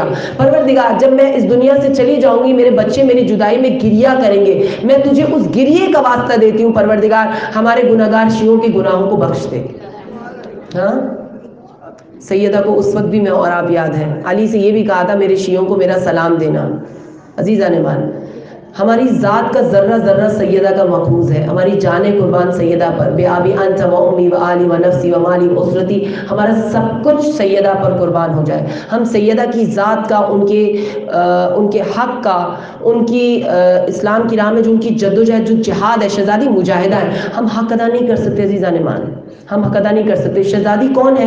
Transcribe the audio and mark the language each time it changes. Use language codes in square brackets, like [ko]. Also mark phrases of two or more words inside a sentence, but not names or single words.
[ur] پروردگار جب میں اس دنیا سے چلی جاؤں گی، میرے بچے میری جدائی میں گریہ کریں گے، میں تجھے اس گریے کا واسطہ دیتی ہوں پروردگار ہمارے گناہگار شیعوں کے گناہوں کو بخش دے۔ ہاں سیدہ کو اس وقت بھی میں اور آپ یاد ہیں، علی سے یہ بھی کہا تھا میرے شیعوں کو میرا سلام دینا۔ عزیزان مان، ہماری ذات کا ذرہ ذرہ سیدہ کا ماخوذ ہے، ہماری جانیں قربان سیدہ پر، [ar] بے آبی انت و امی و آلی و نفسی و مالی و اسرتی، [ur] ہمارا سب کچھ سیدہ پر قربان ہو جائے. ہم سیدہ کی ذات کا، ان کے حق کا، ان کی اسلام کی راہ میں جو ان کی جدوجہد، جو جہاد ہے، شہزادی مجاہدہ ہے، ہم حق ادا نہیں کر سکتے عزیزان ایمان، ہم حق ادا نہیں کر سکتے. شہزادی کون ہے؟